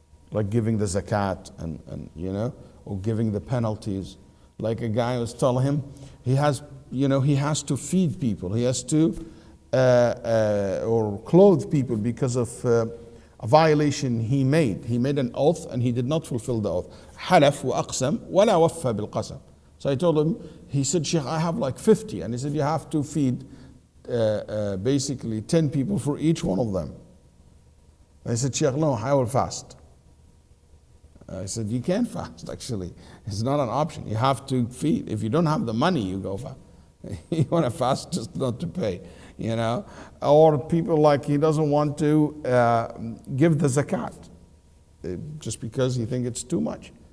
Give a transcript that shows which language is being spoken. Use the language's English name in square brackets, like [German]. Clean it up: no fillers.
[English] Like giving the zakat and or giving the penalties. Like a guy was telling him, he has to feed people. He has to or clothe people because of a violation he made. He made an oath and he did not fulfill the oath. [Arabic] حلف وأقسم ولا وفى بالقسم. [English] So I told him, he said, Sheikh, I have like 50. And he said, you have to feed basically 10 people for each one of them. I said, Sheikh, no, I will fast. I said, you can't fast, actually. It's not an option. You have to feed. If you don't have the money, you go fast. You want to fast just not to pay, Or people like he doesn't want to give the zakat just because he thinks it's too much.